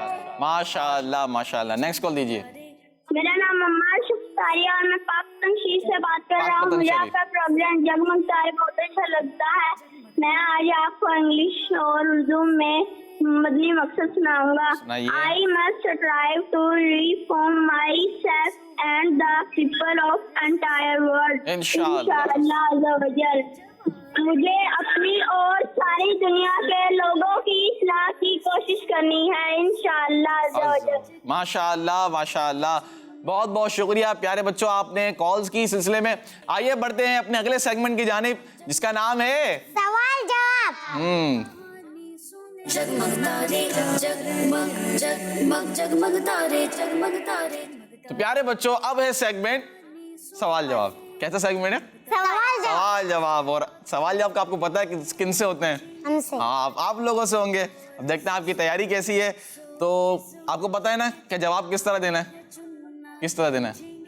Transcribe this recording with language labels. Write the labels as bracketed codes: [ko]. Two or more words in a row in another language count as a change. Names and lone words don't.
[ar] ماشاء اللہ ماشاء اللہ۔ [en] next call [ur] دیجیے۔ میرا نام عمار شفتاری ہے اور میں پاکستان شریف سے بات کر رہا ہوں۔ پاکستان مجھے شریف۔ آپ کا پروگرام جگمگ تارے بہت اچھا لگتا ہے۔ میں آج آپ کو انگلش اور اردو میں مدنی مقصد سناؤں گا۔ سنائیے۔ [en] I must strive to reform myself and the people of entire world [ar] انشاءاللہ۔ انشاءاللہ عز و جل۔ [ur] مجھے اپنی اور ساری دنیا کے لوگوں کی اصلاح کی کوشش کرنی ہے [ar] انشاءاللہ عز و جل۔ ماشاء اللہ ماشاء اللہ، [ur] بہت بہت شکریہ پیارے بچوں، آپ نے کالز کی سلسلے میں۔ آئیے بڑھتے ہیں اپنے اگلے سیگمنٹ کی جانب، جس کا نام ہے سوال جواب۔ جگمگ تارے جگمگ جگمگ جگمگ تارے جگمگ تارے. تو پیارے بچوں اب ہے سیگمنٹ سوال جواب۔ کیسا سیگمنٹ ہے؟ سوال جواب۔ اور سوال جواب کا آپ کو پتا ہے کن سے ہوتے ہیں؟ ہم سے۔ ہاں، آپ لوگوں سے ہوں گے۔ اب دیکھتے ہیں آپ کی تیاری کیسی ہے۔ تو آپ کو پتا ہے نا کہ جواب کس طرح دینا ہے، کس طرح دینا ہے؟